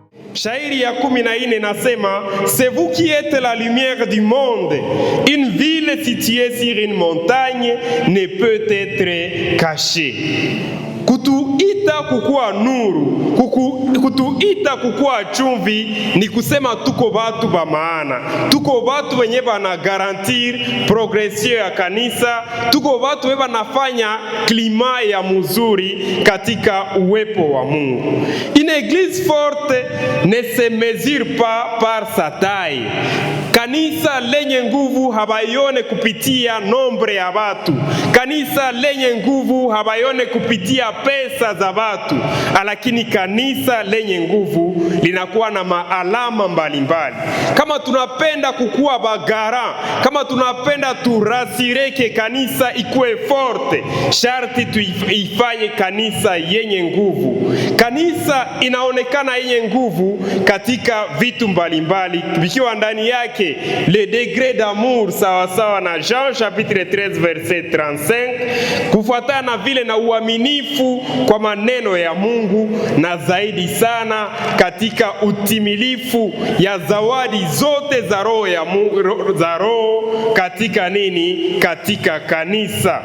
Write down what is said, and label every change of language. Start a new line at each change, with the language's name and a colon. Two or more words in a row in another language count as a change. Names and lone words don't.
Swahili: Shairi ya 14 nasema,
French: c'est vous qui êtes la lumière du monde. Une ville située sur une montagne ne peut être cachée.
Swahili: Kutuita kukua nuru, kutuita kukua chumvi, ni kusema tuko batu ba maana, tuko batu wenye bana
French: garantir progression
Swahili: ya kanisa, tuko batu wenye banafanya klima ya mzuri katika uwepo wa Mungu.
French: Une église forte ne se mesure pas par sa taille.
Swahili: Kanisa lenye nguvu habaione kupitia nombre ya watu. Kanisa lenye nguvu habaione kupitia pesa za watu. Lakini kanisa lenye nguvu linakuwa na maalama mbalimbali. Kama tunapenda kukua bagara, kama tunapenda turasireke kanisa ikue forte, sharti tuifanye kanisa yenye nguvu. Kanisa inaonekana yenye nguvu katika vitu mbalimbali, vikiwa ndani yake
French: le degré d'amour
Swahili: sawasawa na Jean
French: chapitre 13 verset 35,
Swahili: kufuatana na vile na uaminifu kwa maneno ya Mungu, na zaidi sana katika utimilifu ya zawadi zote za roho ya Mungu, za roho katika nini? Katika kanisa.